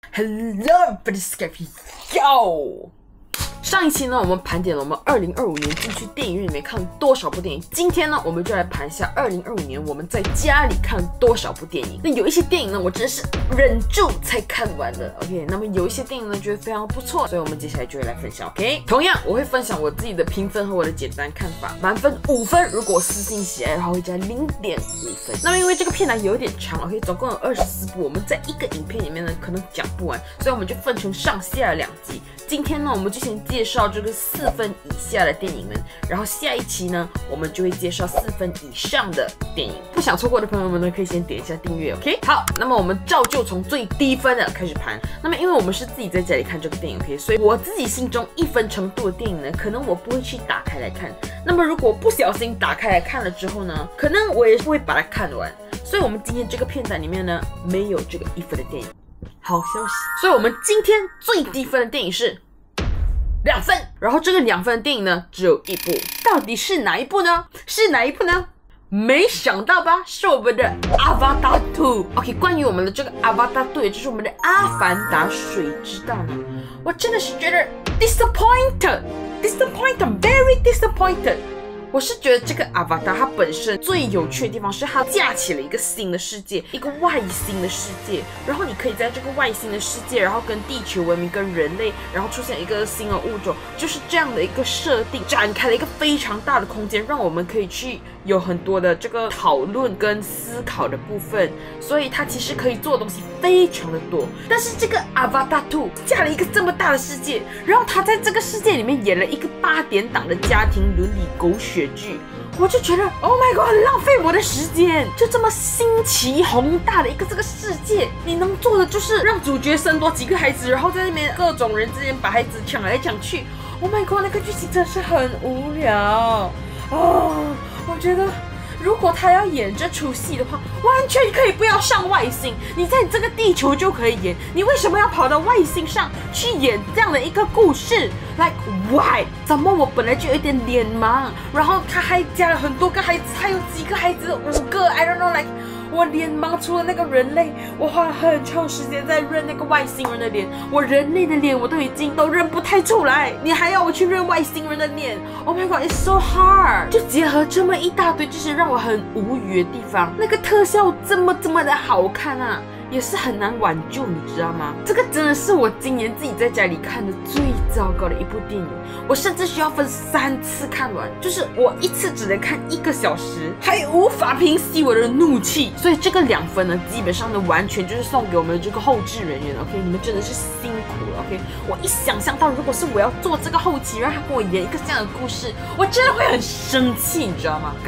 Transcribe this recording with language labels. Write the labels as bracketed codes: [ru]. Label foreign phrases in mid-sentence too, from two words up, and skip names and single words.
[en] Hello, everybody, Skype yo。 [zh] 上一期呢，我們盤點了我們2025年進去電影院裡面看了多少部電影。今天呢，我們就來盤一下2025年我們在家裡看了多少部電影。那有一些電影呢，我真的是忍住才看完的。OK， 那麼有一些電影呢，覺得非常不錯，所以我們接下來就會來分享。OK， 同樣我會分享我自己的評分和我的簡單看法。滿分5分，如果私信寫來的話會加0.5分。那麼因為這個片單有點長 ，OK， 總共有24部，我們在一個影片裡面呢可能講不完，所以我們就分成上下2集。今天呢，我們就先介紹這個4分以下的電影們，然後下一期呢，我們就會介紹4分以上的電影。不想錯過的朋友們呢，可以先點一下訂閱 ，OK？好，那麼我們照舊從最低分的開始盤。那麼因為我們是自己在家裡看這個電影 ，OK？所以我自己心中1分程度的電影呢，可能我不會去打開來看。那麼如果不小心打開來看了之後呢，可能我也是會把它看完。所以我們今天這個片單裡面呢，沒有這個1分的電影。好消息，所以我們今天最低分的電影是2分，然後這個2分的電影呢，只有1部，到底是哪一部呢？是哪一部呢？沒想到吧，是我們的《Avatar 2》。OK， 關於我們的這個《Avatar 2》，也就是我們的《阿凡達水之道》呢，我真的是覺得 [en] disappointed，very disappointed。 [zh] 我是覺得這個阿瓦達它本身最有趣的地方是它架起了一個新的世界，一個外星的世界，然後你可以在這個外星的世界，然後跟地球文明、跟人類，然後出現一個新的物種，就是這樣的一個設定，展開了一個非常大的空間，讓我們可以去有很多的這個討論跟思考的部分，所以它其實可以做的東西非常的多。但是這個阿瓦達2架了一個這麼大的世界，然後它在這個世界裡面演了一個8點檔的家庭倫理狗血劇，我就覺得 [en] Oh my God， [zh] 浪費我的時間。就這麼新奇宏大的一個這個世界，你能做的就是讓主角生多幾個孩子，然後在那邊各種人之間把孩子搶來搶去。 [en] Oh my God， [zh] 那個劇情真的是很無聊哦。我覺得如果他要演這出戲的話，完全可以不要上外星，你在這個地球就可以演，你為什麼要跑到外星上去演這樣的一個故事 ？ [en] Like why？ [zh] 怎麼我本來就有一點臉盲，然後他還加了很多個孩子，還有幾個孩子？5個 ， [en] I don't know，like。 [zh] 我臉盲，除了那個人類，我花了很長時間在認那個外星人的臉，我人類的臉我都已經認不太出來，你還要我去認外星人的臉 ？ [en] Oh my God，it's so hard！ [zh] 就結合這麼一大堆，就是讓我很無語的地方。那個特效這麼的好看啊，也是很難挽救，你知道嗎？這個真的是我今年自己在家裡看的最糟糕的一部電影，我甚至需要分3次看完，就是我一次只能看1 個小時，還無法平息我的怒氣。所以這個2分呢，基本上呢完全就是送給我們的這個後製人員 ，OK， 你們真的是辛苦了 ，OK。我一想象到如果是我要做這個後期，讓他跟我演一個這樣的故事，我真的會很生氣，你知道嗎？